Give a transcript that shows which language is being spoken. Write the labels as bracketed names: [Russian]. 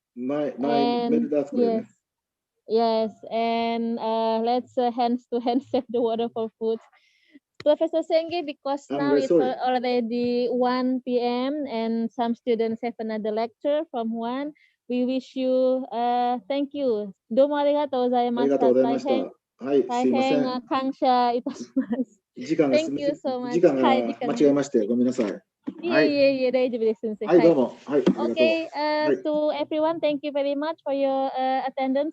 [Japanese] メール出すこれね。 [English] Yes, and let's hands to hand save the water for food. Professor Senge, because I'm very it's sorry. already 1 p.m. and some students have another lecture from 1. We wish you thank you. [Japanese] どうもありがとうございました。ありがとうございました。はい、すいません。大変感謝いたします。時間が [English] Thank you so much. [Japanese] 時間が間違えまして、ごめんなさい。いえ、大丈夫です、先生。はい、どうも。はい、ありがとう。 [English] Okay, to everyone, thank you very much for your attendance.